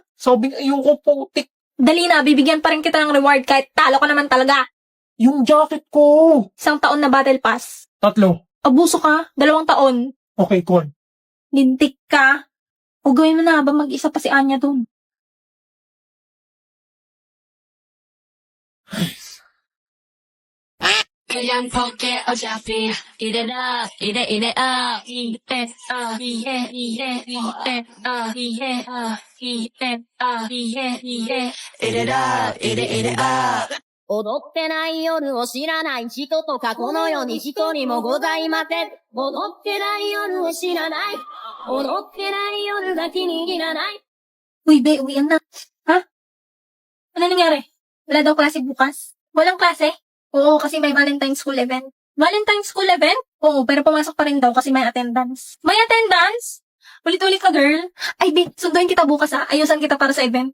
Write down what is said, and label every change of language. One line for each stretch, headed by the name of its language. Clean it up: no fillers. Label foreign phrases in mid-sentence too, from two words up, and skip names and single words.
Filipino: Sabing ayoko putik. Dali na, bibigyan pa rin kita ng reward kahit talo ka naman talaga. Yung jacket ko. Isang taon na
English: battle pass.
Filipino: 3. Abuso ka, 2 taon.
English: Okay, cool.
Filipino: Lintik ka. O gawin mo na habang mag-isa pa si Anya dun.
Korean: 그냥 볼게 어차피 이래라 이래 이래 이래라 이래
Japanese: 踊ってない夜を知らない人とかこの世に一人もございません。踊ってない夜を知らない踊ってない夜が気に入らない
Filipino: Uy, be, uwian na. Ha? Ano nangyari? Wala daw klase bukas? Walang klase? Oo, kasi may
English: Valentine's School event. Valentine's School event?
Filipino: Oo, pero pumasok pa rin daw kasi may attendance. May attendance? Ulit-ulit ka, girl. Ay, be, sunduin kita bukas ha. Ayusan kita para sa event.